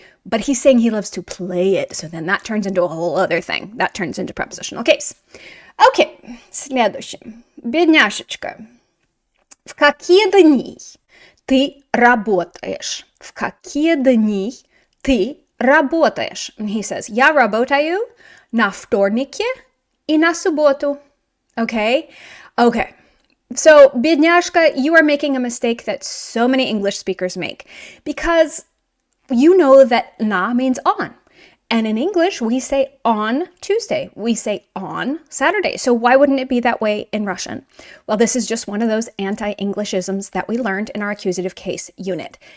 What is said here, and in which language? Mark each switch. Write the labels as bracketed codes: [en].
[en] But he's saying he loves to play it. So then that turns into a whole other thing. That turns into prepositional case. Okay, [ru] следующее. Бедняшечка. В какие дни ты работаешь? В какие дни ты работаешь? [en] And he says, [ru] я работаю на вторнике и на субботу. [en] Okay? Okay. So, бедняжка, you are making a mistake that so many English speakers make because you know that na means on. And in English, we say on Tuesday. We say on Saturday. So why wouldn't it be that way in Russian? Well, this is just one of those anti-Englishisms that we learned in our accusative case unit.